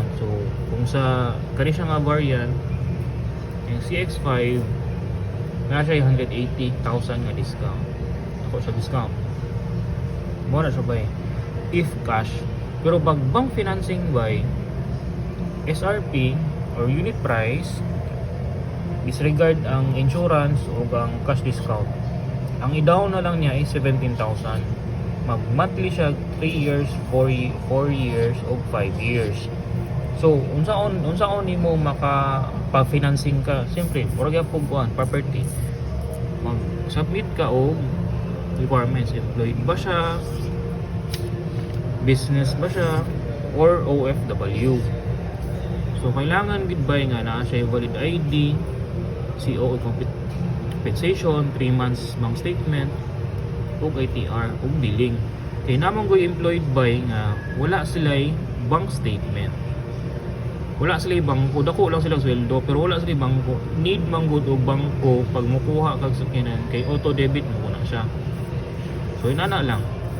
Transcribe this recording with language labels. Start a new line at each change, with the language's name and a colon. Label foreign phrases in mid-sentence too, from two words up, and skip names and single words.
Cebuano: So kung sa kani siya nga variant yung CX5, na siya 180,000 nga discount, ako sa discount mo na siya ba
English: if cash.
Cebuano: Pero pag
English: bank financing by SRP or unit price, disregard
Cebuano: ang insurance o ang
English: cash discount,
Cebuano: ang i-down na lang niya ay 17,000. Mag monthly siya
English: 3 years, 4 years
Cebuano: o
English: 5 years.
Cebuano: So unsaon nimo maka-financing ka? Siyempre murag gyud kuan property, mag-submit ka og requirements. Employed ba siya, business ba siya, or OFW. So kailangan gid ba nga na siya
English: valid ID, CO compensation, 3 months bank statement,
Cebuano: ug ITR ug billing. Kay namang goy employed by nga wala sila'y
English: bank statement,
Cebuano: wala sila'y bangko, dako lang silang sweldo pero wala sila'y bangko, need manggod og bangko pag mukuha kag sakyanan, kay
English: auto debit
Cebuano: mo na siya. So inana lang.